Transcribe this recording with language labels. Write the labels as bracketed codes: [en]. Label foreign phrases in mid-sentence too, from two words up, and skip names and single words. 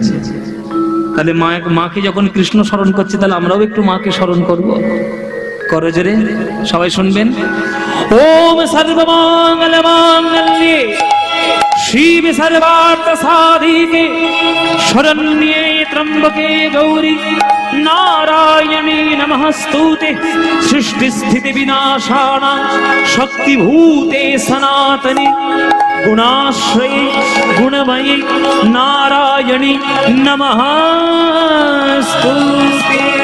[bn] তাহলে মাকে যখন কৃষ্ণ স্মরণ করছে, তাহলে আমরাও একটু মাকে স্মরণ করব। করজোরে সবাই শুনবেন। [sa] ওম সর্বমঙ্গল মাঙ্গল্যে শিবে সর্বার্থ সাধিকে শরণ্যে ত্র্যম্বকে গৌরী নারায়ণী নমস্তুতে সৃষ্টি স্থিতি বিনাশানা শক্তিভূতে সনাতনে গুণাশ্রয়ে গুণময়ী নারায়ণী নমস্তুতে।